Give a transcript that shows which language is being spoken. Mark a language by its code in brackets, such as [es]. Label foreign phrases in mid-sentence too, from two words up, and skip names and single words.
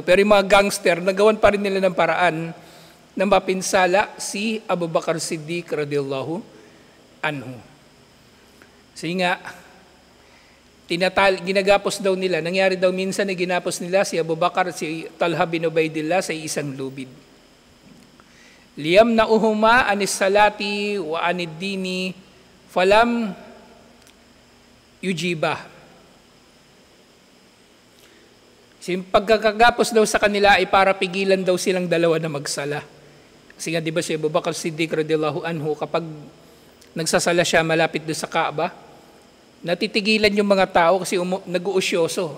[tl] Pero yung mga gangster, nagawan pa rin nila ng paraan na mapinsala si Abu Bakr Siddiq [ar] رضي الله عنه. [tl] Sige nga, ginagapos daw nila, nangyari daw minsan na ginapos nila si Abu Bakr, si Talha bin Ubaidillah sa isang lubid. [ar] ليمنعاهما عن الصلاة وعن الدين فلم يجيبا. [tl] Pagkakagapos daw sa kanila ay para pigilan daw silang dalawa na magsala. Kasi nga diba si Abu Bakr Siddiq [ar] رضي الله عنه, [tl] kapag nagsasala siya malapit doon sa Kaaba, natitigilan yung mga tao kasi nag-uusyoso.